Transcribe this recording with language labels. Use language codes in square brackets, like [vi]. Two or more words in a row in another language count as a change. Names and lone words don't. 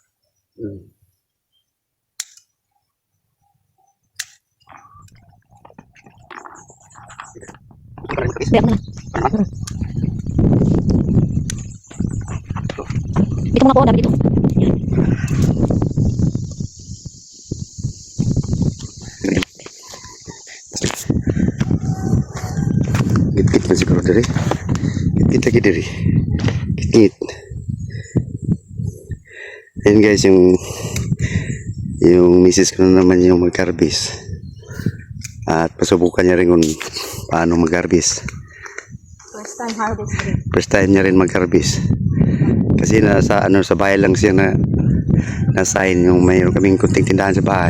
[tl] Biyak na. Dito muna po, dami dito. [ceb] Git-git na siguro dari. Git-git lagi dari. Git-git. [tl] Ayan guys, yung misis ko na naman yung mag-harvest. At pasubukan niya rin kung paano mag-harvest. [en] First time [tl] harvest rin. [en] First time [tl] niya rin mag-harvest. Kasi sa bahay lang siya na sign yung mayroon kaming kunting tindahan sa bahay.